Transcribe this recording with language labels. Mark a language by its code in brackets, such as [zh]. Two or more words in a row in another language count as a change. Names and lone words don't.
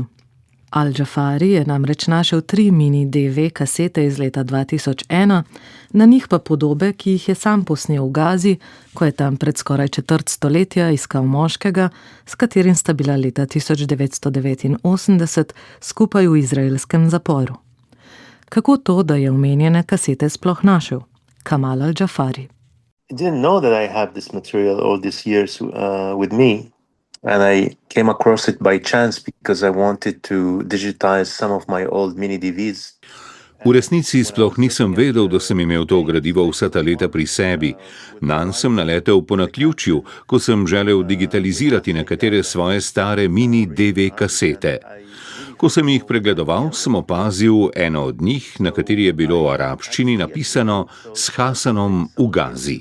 [sl] Al-Džafari je namreč našel 3 mini DV kasete iz leta 2001, na njih pa podobe, ki jih je sam posnel v Gazi, ko je tam pred skoraj četrt stoletja iskal moškega, s katerim sta bila leta 1989 skupaj v izraelskem zaporu. Kako to, da je omenjene kasete sploh našel? Kamal al-Džafari. [en] I didn't know that I have this material all these years with me. And I came across it by chance because I wanted to digitize some of my old mini DVDs. [sl] V resnici sploh nisem vedel, da sem imel to gradivo vsa ta leta pri sebi. Nanj sem naletel po naključju, ko sem želel digitalizirati nekatere svoje stare mini DV kasete. Ko sem jih pregledoval, sem opazil eno od njih, na kateri je bilo v arabščini napisano s Hasanom v Gazi.